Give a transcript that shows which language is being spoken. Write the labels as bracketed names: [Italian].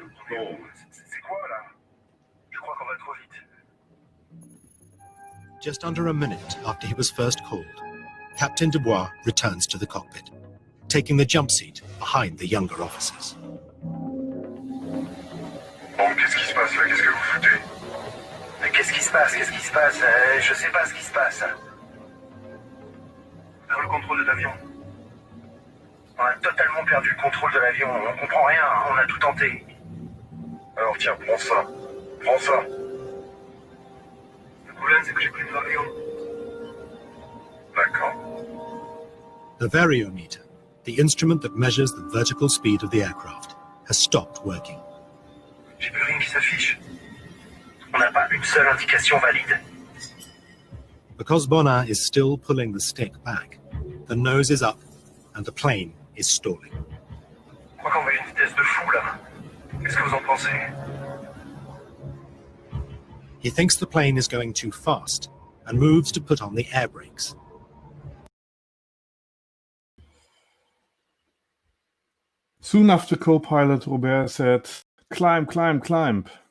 [French] Merde. C'est quoi là? Je crois qu'on va trop vite. [English] Just under a minute after he was first called, Captain Dubois returns to the cockpit, taking the jump seat behind the younger officers. [French] Bon, qu'est-ce qui se passe là? Qu'est-ce que vous foutez? Mais qu'est-ce qui se passe? Qu'est-ce qui se passe? Je sais pas ce qui se passe. Vers le contrôle de l'avion. On a totalement perdu le contrôle de l'avion. On comprend rien. On a tout tenté. Alors tiens, prends ça. Prends ça. Le problème, c'est que j'ai plus de l'avion. D'accord. [English] The variometer, the instrument that measures the vertical speed of the aircraft, has stopped working. [French] J'ai plus rien qui s'affiche. On n'a pas une seule indication valide. [English] Because Bonin is still pulling the stick back, the nose is up and the plane is stalling. [French] Je crois qu'on va à une vitesse de fou là. Qu'est-ce que vous en pensez? [English] He thinks the plane is going too fast and moves to put on the air brakes. Soon after co-pilot Robert said, "Climb, climb, climb."